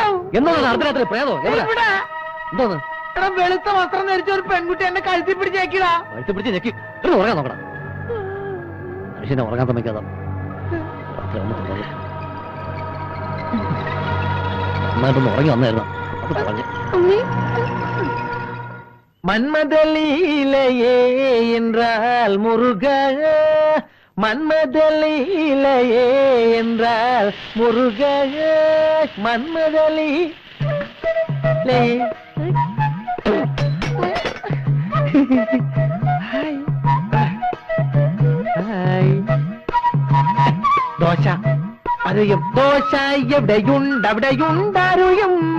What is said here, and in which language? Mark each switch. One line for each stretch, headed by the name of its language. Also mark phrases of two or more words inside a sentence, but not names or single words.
Malayalam: എന്തോന്ന് അർദ്ധരാത്രി പ്രേതോ എവിടെ എന്തോന്ന് എടാ വെളുത്ത വസ്ത്രം ധരിച്ച ഒരു പെൺകുട്ടി എന്നെ കഴുത്തി പിടിച്ചേക്കിടാ. വഴുത്തി പിടിച്ച് ഞെക്കി ഒരു ഉറങ്ങാൻ നോക്കണം. മനുഷ്യനെ ഉറങ്ങാൻ സമ്മതിക്കാതെ രാത്രി വന്നിട്ടുള്ളത് നന്നായിട്ടൊന്ന് ഉറങ്ങി വന്നായിരുന്നു. അത് പറഞ്ഞു
Tamil: மன்மதலீலையே என்றால் முருக, மன்மதலீலையே என்றால் முருக, மன்மதலீலையே.
Malayalam: ദോശ അറിയും, ദോശ എവിടെയുണ്ടവിടെയുണ്ടറിയും.